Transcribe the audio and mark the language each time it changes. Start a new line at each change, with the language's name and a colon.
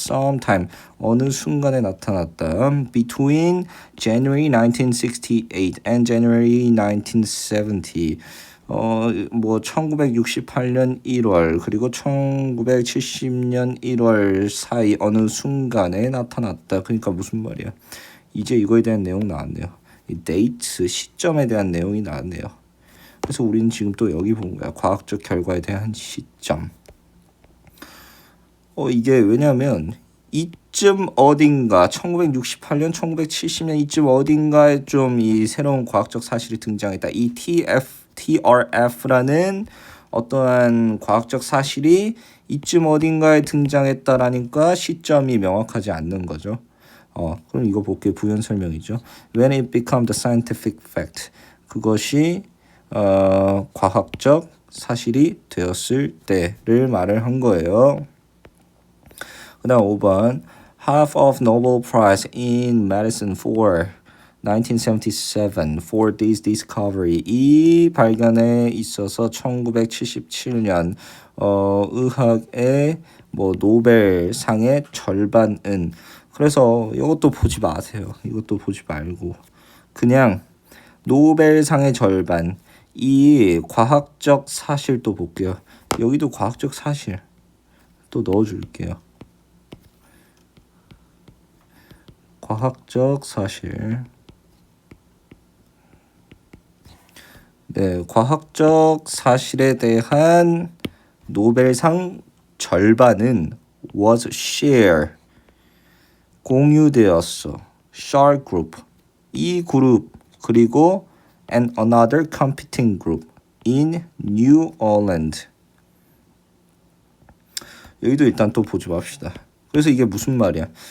Korean: sometime 어느 순간에 나타났다.
English: between January 1968 and January 1970.
Korean: 뭐 1968년 1월 그리고 1970년 1월 사이 어느 순간에 나타났다. 그러니까 무슨 말이야? 이제 이거에 대한 내용 나왔네요. 이 데이트 시점에 대한 내용이 나왔네요. 그래서 우리는 지금 또 여기 본 거야. 과학적 결과에 대한 시점. 이게 왜냐면 이쯤 어딘가 1968년, 1970년 이쯤 어딘가에 좀 이 새로운 과학적 사실이 등장했다. 이 TRF라는 어떠한 과학적 사실이 이쯤 어딘가에 등장했다라니까 시점이 명확하지 않는 거죠. 그럼 이거 볼게요. 부연 설명이죠.
English: When it became the scientific fact.
Korean: 그것이 과학적 사실이 되었을 때를 말을 한 거예요. 그 다음 5번
English: Half of Nobel Prize in Medicine for 1977 for this discovery.
Korean: 이 발견에 있어서 1977년 의학의 뭐 노벨상의 절반은. 그래서 이것도 보지 마세요. 이것도 보지 말고 그냥 노벨상의 절반. 이 과학적 사실도 볼게요. 여기도 과학적 사실 또 넣어줄게요. 과학적 사실. 네, 과학적 사실에 대한 노벨상 절반은
English: was share
Korean: 공유되었어.
English: Shar group
Korean: 이 그룹 그리고
English: and another competing group in New Orleans.
Korean: 여기도 일단 또 보지 맙시다. 그래서 이게 무슨 말이야?